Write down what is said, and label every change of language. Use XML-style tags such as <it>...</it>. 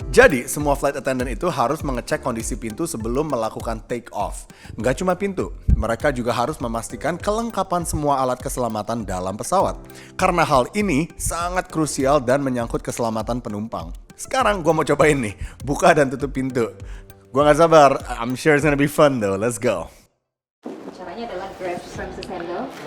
<id>Jadi, semua flight attendant itu harus mengecek kondisi pintu sebelum melakukan take off. Nggak cuma pintu, mereka juga harus memastikan kelengkapan semua alat keselamatan dalam pesawat. Karena hal ini sangat krusial dan menyangkut keselamatan penumpang. Sekarang gue mau cobain nih, buka dan tutup pintu. Gue nggak sabar,</id> <en>I'm sure it's gonna be fun though, let's go.</en> <id>Caranya adalah</id> <en>grab premises handle,</en>